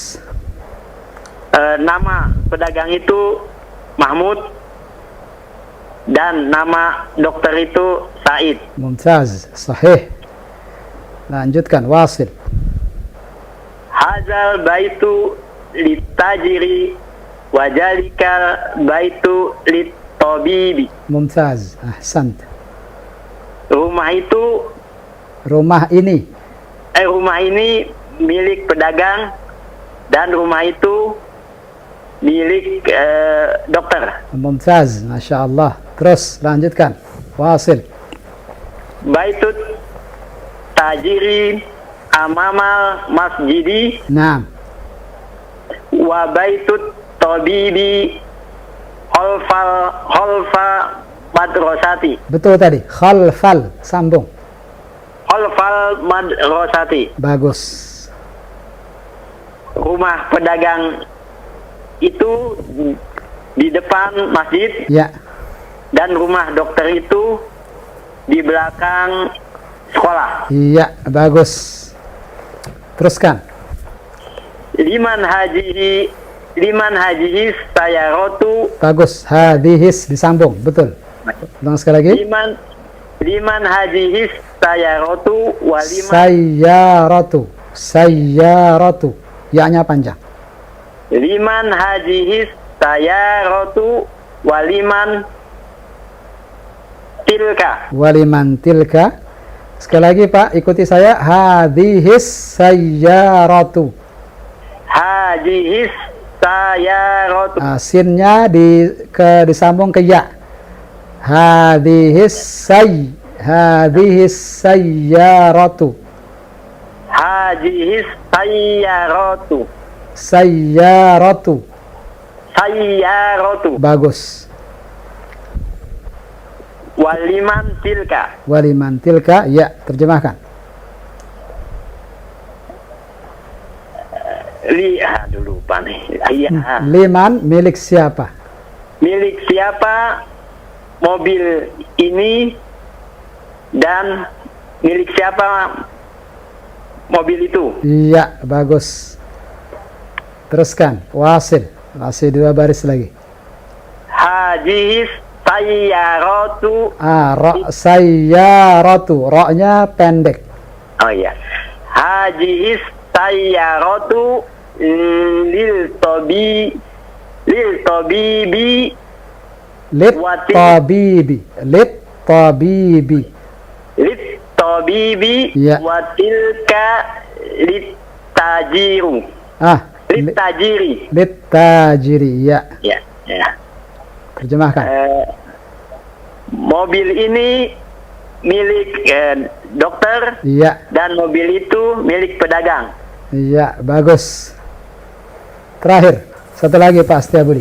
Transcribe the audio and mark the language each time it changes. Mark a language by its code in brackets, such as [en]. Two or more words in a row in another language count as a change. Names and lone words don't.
[id] Nama pedagang itu Mahmud dan nama dokter itu Said. [ar] ممتاز. صحيح. [id] Lanjutkan. Wasil. [ar] هذا البيت للتاجر وذلك البيت للطبيب. ممتاز. أحسنت. [id] Rumah itu Rumah ini. rumah ini milik pedagang dan rumah itu milik dokter. [ar] ممتاز. ما شاء الله. [id] Terus lanjutkan. Wasil. [ar] بيت التاجر أمام المسجد [id] Nah. [ar] وبيت الطبيب خلف المدرسة. [id] Betul tadi. Khalfal. Sambung. [ar] خلف المدرسة. [id] Bagus. Rumah pedagang itu di depan masjid Ya. dan rumah dokter itu di belakang sekolah. Iya. Bagus. Teruskan. [ar] لمن هذه السيارة. [id] Bagus. Hadihis disambung. Betul. Ulang sekali lagi. [ar] لمن هذه السيارة ولمن سيارة. سيارة. [id] Ya-nya panjang. [ar] لمن هذه السيارة ولمن تلك. ولمن تلك. [id] Sekali lagi Pak, ikuti saya. [ar] هذه السيارة. هذه السيارة. [id] Sinnya disambung ke ya. [ar] هذه السيارة. هذه السيارة. Sayyaratu. Sayyaratu. [id] Bagus. [ar] ولمن تلك. ولمن تلك, ya, [id] terjemahkan. Aduh lupa nih. Iya. Liman, milik siapa? Milik siapa mobil ini dan milik siapa mobil itu? Iya, bagus. Teruskan, wasil. Masih 2 baris lagi. [ar] هذه السيارة. Sayyaratu. [id] Ra-nya pendek. Oh iya. [ar] هذه السيارة للطبيب للطبيب. Ya. وتلك للتاجر. Lit tajiri, [id] ya. Ya, ya. Terjemahkan. Mobil ini milik dokter. Iya. Dan mobil itu milik pedagang. Iya, bagus. Terakhir, satu lagi Pak Setiabudi.